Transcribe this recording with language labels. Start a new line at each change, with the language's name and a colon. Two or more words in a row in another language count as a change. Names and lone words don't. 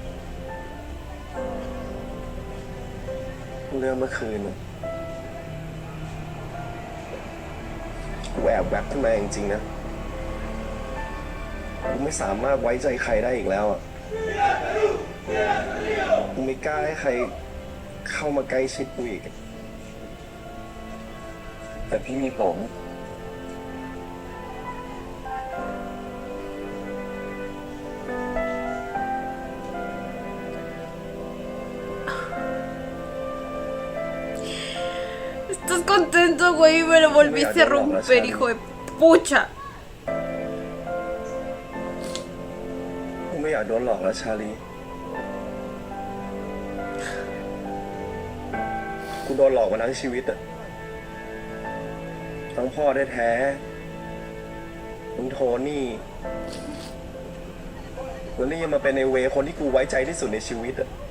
Thai: เรื่องเมื่อคืนน่ะกูแอบแวบขึ้นมาจริงๆนะกูไม่สามารถไว้ใจใครได้อีกแล้วอ่ะกูไม่กล้าให้ใครเข้ามาใกล้ชิดกูอีก แต่พี่มีผม
Spanish: ¿Estás contento, güey? Me lo volviste a romper, hijo de pucha.
Thai: กูไม่อยากโดนหลอกแล้วชาลี กูโดนหลอกมาทั้งชีวิตอะทั้งพ่อแท้ๆทั้งโทนี่แล้วนี่ยังมาเป็นในเวคนที่กูไว้ใจที่สุดในชีวิตอะ